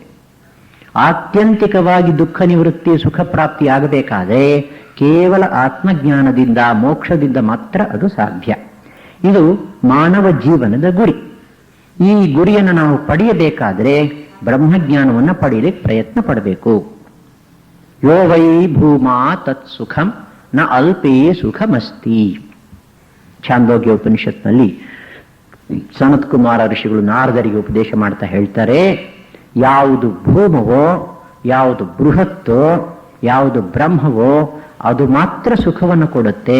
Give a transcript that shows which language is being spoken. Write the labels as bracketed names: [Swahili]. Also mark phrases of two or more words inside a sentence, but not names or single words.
[Kannada] ಆತ್ಯಂತಿಕವಾಗಿ ದುಃಖ ನಿವೃತ್ತಿ, ಸುಖ ಪ್ರಾಪ್ತಿ ಆಗಬೇಕಾದ್ರೆ ಕೇವಲ ಆತ್ಮಜ್ಞಾನದಿಂದ, ಮೋಕ್ಷದಿಂದ ಮಾತ್ರ ಅದು ಸಾಧ್ಯ. ಇದು ಮಾನವ ಜೀವನದ ಗುರಿ. ಈ ಗುರಿಯನ್ನು ನಾವು ಪಡೆಯಬೇಕಾದ್ರೆ ಬ್ರಹ್ಮಜ್ಞಾನವನ್ನು ಪಡೆಯಲಿಕ್ಕೆ ಪ್ರಯತ್ನ ಪಡಬೇಕು. [Sanskrit] ಯೋ ವೈ ಭೂಮಾ ತತ್ ಸುಖಂ ನ ಅಲ್ಪೇ ಸುಖಮಸ್ತಿ. [Kannada] ಛಾಂದೋಗ್ಯ ಉಪನಿಷತ್ನಲ್ಲಿ ಸನತ್ ಕುಮಾರ ಋಷಿಗಳು ನಾರದರಿಗೆ ಉಪದೇಶ ಮಾಡ್ತಾ ಹೇಳ್ತಾರೆ, ಯಾವುದು ಭೂಮವೋ, ಯಾವುದು ಬೃಹತ್ತೋ, ಯಾವುದು ಬ್ರಹ್ಮವೋ ಅದು ಮಾತ್ರ ಸುಖವನ್ನು ಕೊಡುತ್ತೆ.